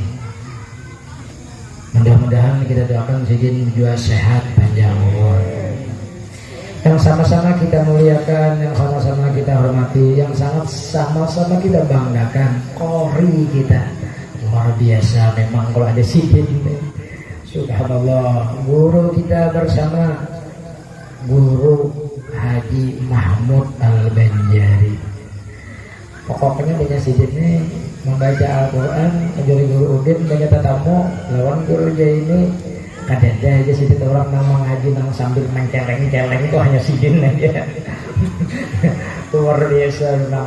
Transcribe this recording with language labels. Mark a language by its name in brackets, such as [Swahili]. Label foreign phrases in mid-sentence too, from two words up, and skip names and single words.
[Banjar] Mudah-mudahan kita doakan Sidin juga sehat panjang umur, yang sama-sama kita muliakan, yang sama-sama kita hormati, yang sangat sama-sama kita banggakan. Qori kita luar biasa memang kalau ada Sidin. Subhanallah, guru kita bersama Guru Haji Mahmud Al-Banjari. Pokoknya dengan Sidin ini membaca Al-Quran, menjadi guru Udin, banyak tetamu lawan guru ini kadang aja Sidin orang nang ngaji nang sambil main celeng-celeng itu hanya Sidin aja. Luar biasa memang.